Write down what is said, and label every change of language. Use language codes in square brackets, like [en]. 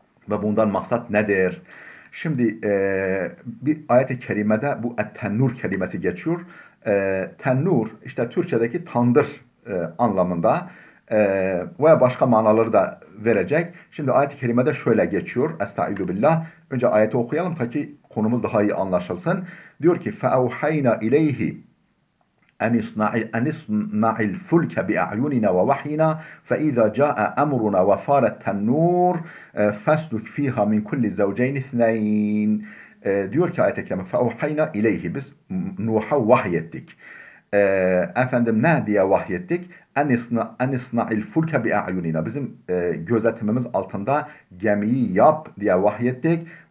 [tr] Ve bundan maksat nedir? Şimdi bir ayet-i kerimede bu et-tennur kelimesi geçiyor. Tennur işte Türkçedeki tandır anlamında veya başka manaları da verecek. Şimdi ayet-i kerimede şöyle geçiyor. [ar] Estaizu billah. [tr] Önce ayeti okuyalım ta ki konumuz daha iyi anlaşılsın. Diyor ki [ar] فَاَوْحَيْنَا اِلَيْهِ أن اصنع الفلك بأعيننا ووحينا فإذا جاء أمرنا وفار التنور فاسلك فيها من كل زوجين اثنين. [tr] Diyor ki ayet-i kerime [ar] فَاَوْحَيْنَا اِلَيْهِ [tr] biz Nuh'a vahyettik. Efendim ne diye vahyettik? [ar] En isna'il fulke bi a'yunina. [tr] Bizim gözetimimiz altında gemiyi yap diye vahyettik.